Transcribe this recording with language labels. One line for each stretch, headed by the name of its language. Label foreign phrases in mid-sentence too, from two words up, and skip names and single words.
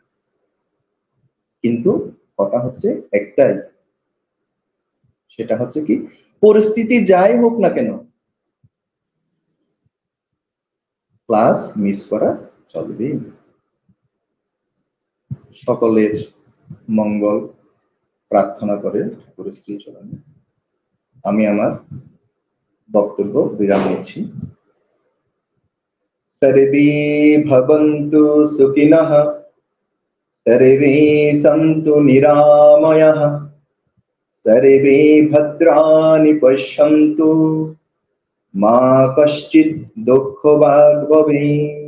Bangla: কিন্তু কথা হচ্ছে একটাই, সেটা হচ্ছে কি, পরিস্থিতি যাই হোক না কেন
English: class miss
Bangla: করা চলবে। সকলের মঙ্গল প্রার্থনা করে ঠাকুরের শ্রীচরণে আমি আমার বক্তব্য বিরাম নিচ্ছি।
Sanskrit: सर्वे भवन्तु सुखिनः, सर्वे सन्तु निरामयः, सर्वे भद्राणि पश्यन्तु, मा कश्चित् दुःखभाग् भवेत्।